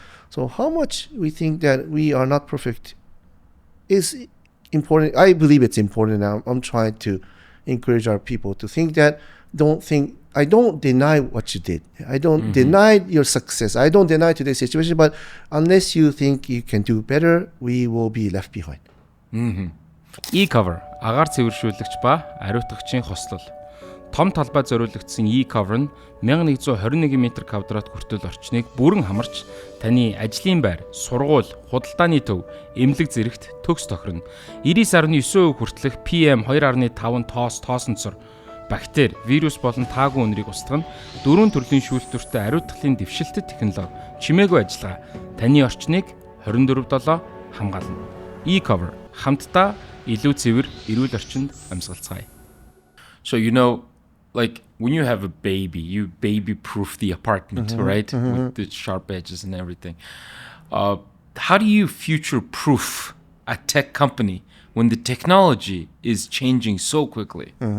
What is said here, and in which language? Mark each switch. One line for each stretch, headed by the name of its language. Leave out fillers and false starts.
English: So how much we think that we are not perfect is important. I believe it's important now. I'm trying to encourage our people to think that, I don't deny what you did. I don't deny your success. I don't deny today's situation, but unless you think you can do better, we will be left behind.
Mongolian: Ecover агаар цэвэршүүлэгч ба ариутгагчийн хослол. Том талбай зориулагдсан Ecover нь 1121 м2 хүртэл орчныг бүрэн хамарч таны ажлын байр, сургууль, худалдааны төв, эмнэлэг зэрэгт төгс тохирно. 99.9% хүртэлх PM 2.5 тоосонцор бактери, вирус болон таагүй үнэрийг устгах нь 4 төрлийн шүүлтүртэй ариутгалын дэвшилтэт технологи чимээгүй ажиллагаа таны орчныг 24/7 хамгаална. Ecover хамтдаа илүү цэвэр эрүүл орчинд амьсгалцгаая.
English: So like when you have a baby, you baby-proof the apartment, right? With the sharp edges and everything. How do you future-proof a tech company when the technology is changing so quickly?